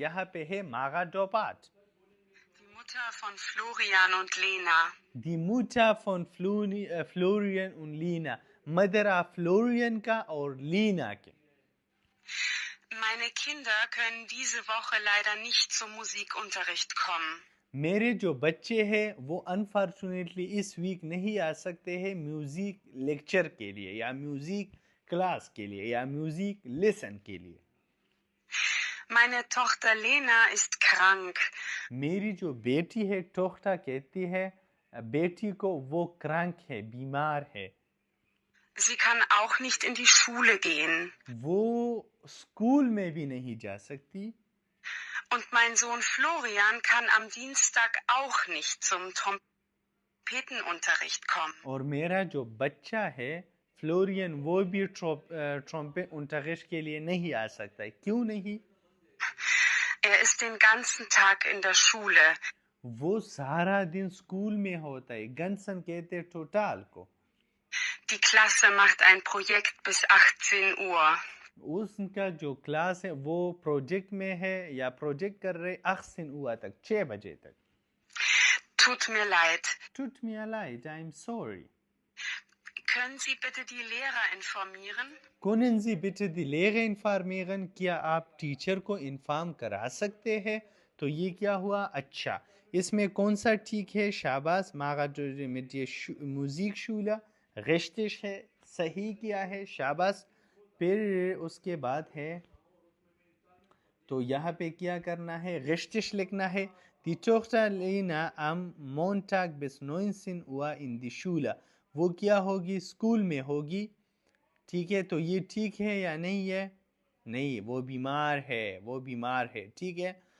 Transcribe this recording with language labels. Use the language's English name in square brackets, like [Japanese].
[Urdu] یہاں پہ ہے Mara Dobart. [German] Die Mutter von Florian und Lena. Die Mutter von Florian und Lena. [Urdu] Mother of fluorine کا اور لینا کے. [German] Meine Kinder können diese Woche leider nicht zum Musikunterricht kommen. [Urdu] میرے جو بچے ہیں وہ انفارچونیٹلی اس ویک نہیں آ سکتے ہیں میوزک لیکچر کے لیے یا میوزک کلاس کے لیے یا میوزک لیسن کے لیے. [German] Meine Tochter Lena ist krank. [Urdu] میری جو بیٹی ہے، ٹوخٹا کہتی ہے بیٹی کو، وہ کرانک ہے، بیمار ہے. [German] Sie kann auch nicht in die Schule gehen. [Urdu] وہ اسکول میں بھی نہیں جا سکتی. [German] Und mein Sohn Florian kann am Dienstag auch nicht zum Trompetenunterricht kommen. [Urdu] اور میرا جو بچہ ہے فلورین وہ بھی ٹرمپٹ unterricht کے لیے نہیں آ سکتا ہے. کیوں نہیں؟ [German] ist den ganzen Tag in der Schule. [Urdu] وہ سارا دن اسکول میں ہوتا ہے. گنسن کہتے ٹوٹال کو. [German] Die Klasse macht ein Projekt bis 18 Uhr. [Urdu] اس کا جو کلاس ہے وہ پروجیکٹ میں ہے یا پروجیکٹ کر رہے 18 Uhr تک 6 بجے تک. [German] Tut mir leid. Tut mir leid, [English] I'm sorry. [German] Können Sie bitte die Lehrer informieren? Können Sie bitte die Lehrer informieren? [Urdu] کیا آپ ٹیچر کو انفارم کرا سکتے ہیں؟ تو یہ کیا ہوا؟ اچھا اس میں کون سا ٹھیک ہے؟ شاباش. [German] mit der Musikschule richtig [Urdu] ہے، صحیح کیا ہے، شاباش. پھر اس کے بعد ہے تو یہاں پہ کیا کرنا ہے؟ richtig لکھنا ہے. [German] Die Tochter Lena am Montag bis 19 Uhr in die Schule. [Urdu] وہ کیا ہوگی؟ اسکول میں ہوگی. ٹھیک ہے، تو یہ ٹھیک ہے یا نہیں ہے؟ نہیں، وہ بیمار ہے، وہ بیمار ہے. ٹھیک ہے.